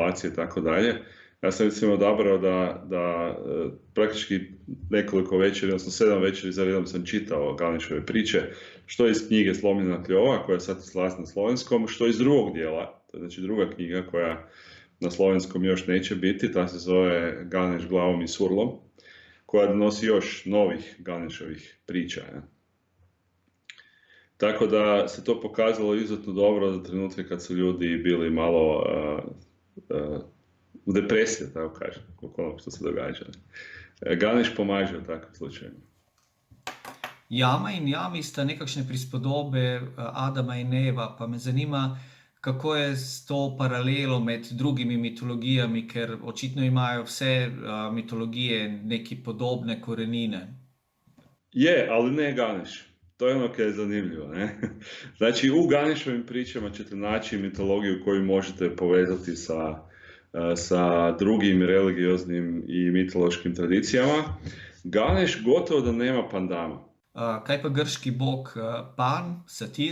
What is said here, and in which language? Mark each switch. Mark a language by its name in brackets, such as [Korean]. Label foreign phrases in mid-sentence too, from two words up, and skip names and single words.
[Croatian] i tako dalje, ja sam recimo odabrao da praktički nekoliko večeri, odnosno 7 večeri za redom sam čitao Ganešove priče, što iz knjige Slomljena kljova, koja je sad izlazila na slovenskom, što iz drugog dijela, to je znači druga knjiga koja na slovenskom još neće biti, ta se zove Ganeš glavom i surlom, koja donosi još novih Ganešovih priča. Tako da se to pokazalo izuzetno dobro za trenutke kad su ljudi bili malo u depresiji, tako kažem, oko onog što se događa. Ganeš pomaže u takvim slučajima. [Slovenian] Jama in jami sta nekakšne prispodobe Adama in Eva, pa me zanima, kako je s to paralelo med drugimi mitologijami, ker očitno imajo vse mitologije neke podobne korenine. [Croatian] Je, ali ne Ganeš. To je ono koje je zanimljivo. Ne? Znači, u Ganešovim pričama ćete naći mitologiju koju možete povezati sa drugim religioznim i mitološkim tradicijama. Ganeš gotovo da nema pandama. [Slovenian] Kaj pa grški bog Pan, satir?